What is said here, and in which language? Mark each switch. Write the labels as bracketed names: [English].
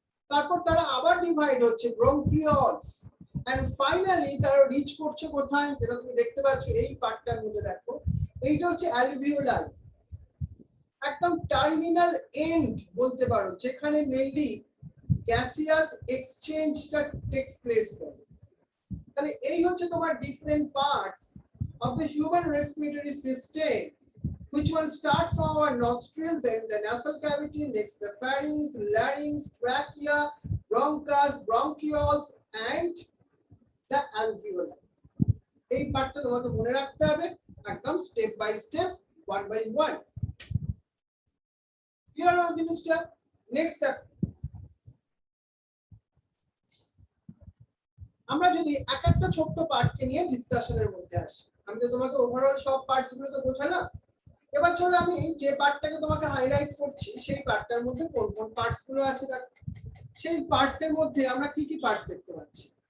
[Bangla] তারপর তারা আবার ডিভাইড হচ্ছে ব্রঙ্কিওলস, এন্ড ফাইনালি তারা রিচ করছে কোথায়, যেটা তুমি দেখতে পাচ্ছ এই পার্টটার মধ্যে। দেখো এইটা হচ্ছে অ্যালভিওলাই, একদম টার্মিনাল এন্ড বলতে পারো, যেখানে মেইনলি গ্যাসিয়াস এক্সচেঞ্জটা টেকস প্লেস করে। তাহলে এই হচ্ছে তোমার different parts [English] of the human respiratory system, which one start from our nostril, then the nasal cavity, next the pharynx, larynx, trachea, bronchus, bronchioles, and the alveoli. [Bangla] এই পার্টটা তোমাকে মনে রাখতে হবে একদম step by step, one by one. Clear হলো জিনিসটা? Next দেখো, আমরা যদি এক একটা ছোট্ট পার্টকে নিয়ে ডিসকাশনের মধ্যে আসি, আমি তো তোমাকে ওভারঅল সব পার্টস গুলো তো বোঝালাম, এবার চলো আমি যে পার্টটাকে তোমাকে হাইলাইট করছি সেই পার্টটার মধ্যে কোন কোন পার্টস গুলো আছে, দেখো সেই পার্টস এর মধ্যে আমরা কি কি পার্টস দেখতে পাচ্ছি।